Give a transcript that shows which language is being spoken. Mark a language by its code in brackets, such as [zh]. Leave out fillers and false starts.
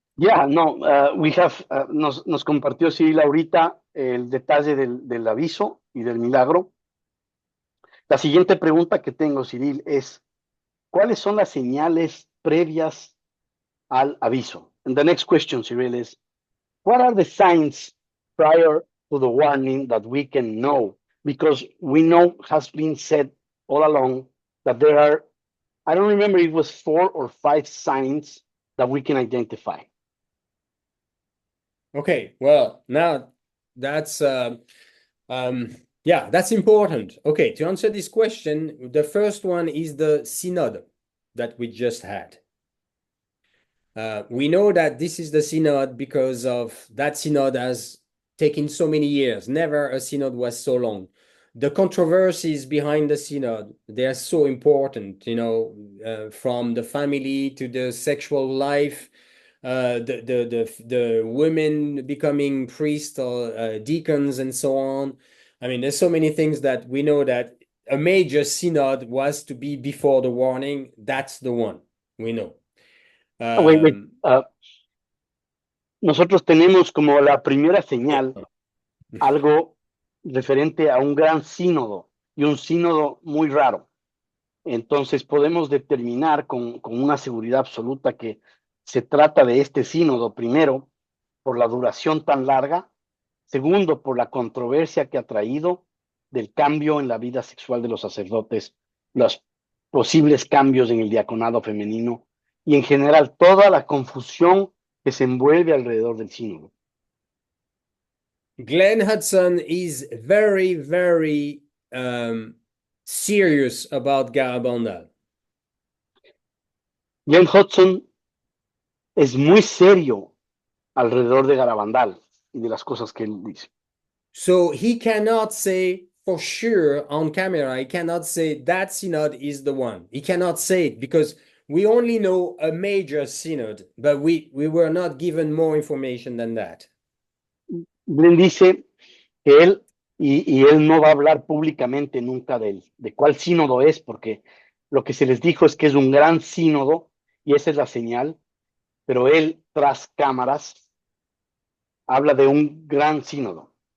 [en] Yeah, no, we have, [es] nos compartió Cyril ahorita el detalle del aviso y del milagro. La siguiente pregunta que tengo, Cyril, es ¿cuáles son las señales previas al aviso? [en] And the next question, Cyril, is what are the signs prior to the warning that we can know? Because we know has been said all along that there are, I don't remember if it was 4 or 5 signs that we can identify. Okay, well, now that's yeah, that's important. Okay, to answer this question, the first one is the synod that we just had. We know that this is the synod because of that synod has taken so many years. Never a synod was so long. The controversies behind the synod, they are so important, you know, from the family to the sexual life, the women becoming priests or deacons and so on. I mean, there's so many things that we know that a major synod was to be before the warning. That's the one we know. Wait. [es] Nosotros tenemos como la primera señal algo referente a un gran sínodo y un sínodo muy raro. Entonces podemos determinar con una seguridad absoluta que se trata de este sínodo, primero, por la duración tan larga, segundo, por la controversia que ha traído del cambio en la vida sexual de los sacerdotes, los posibles cambios en el diaconado femenino y en general toda la confusión que se envuelve alrededor del sínodo. [en] Glenn Hudson is very, very serious about Garabandal. [es] Glenn Hudson es muy serio alrededor de Garabandal y de las cosas que él dice. [en] So he cannot say for sure on camera, he cannot say that synod is the one. He cannot say it because we only know a major synod, but we were not given more information than that. [es] Glenn dice que él y él no va a hablar públicamente nunca de cuál sínodo es, porque lo que se les dijo es que es un gran sínodo y esa es la señal, pero él tras cámaras habla de un gran sínodo.